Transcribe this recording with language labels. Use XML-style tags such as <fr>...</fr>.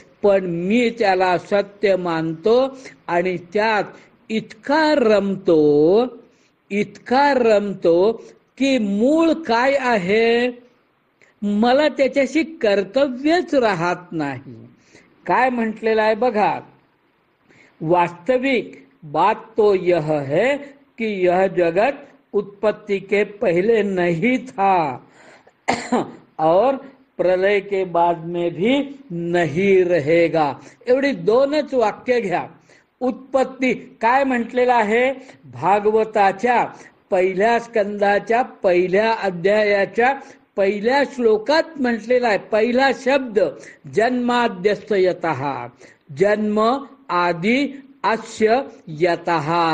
<mr>पण मी त्याला सत्य मानतो आणि त्यात इतका रमतो की मूळ काय आहे मला त्याच्याशी कर्तव्यच राहत नाही. काय म्हटलेलं आहे बघा?</mr> <hi>वास्तविक बात तो यह है कि यह जगत उत्पत्ति के पहले नहीं था और प्रलय के बाद में भी नहीं रहेगा.</hi> <mr>एवढी दोनच वाक्य घ्या. उत्पत्ती काय म्हटलेलं आहे? भागवताच्या पहिल्या स्कंदाच्या पहिल्या अध्यायाच्या पहिल्या श्लोकात म्हटलेला आहे. पहिला शब्द जन्माद्यस्य यतः, जन्म आदि अस्य यतः.</mr>